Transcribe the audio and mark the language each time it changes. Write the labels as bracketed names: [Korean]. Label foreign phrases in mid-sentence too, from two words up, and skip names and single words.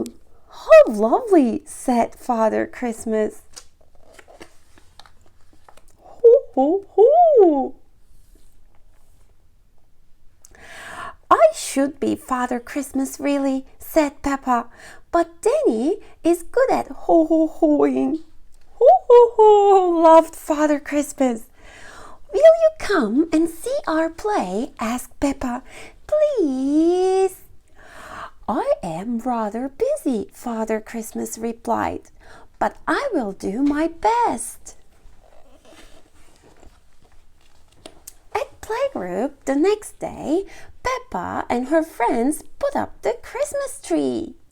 [English] How lovely, said Father Christmas. Ho, ho, ho. I should be Father Christmas really, said Peppa, but Danny is good at ho-ho-hoing. Ho-ho-ho, laughed Father Christmas. Will you come and see our play? Asked Peppa. Please. I am rather busy, Father Christmas replied, but I will do my best. At playgroup the next day, Peppa and her friends put up the Christmas tree.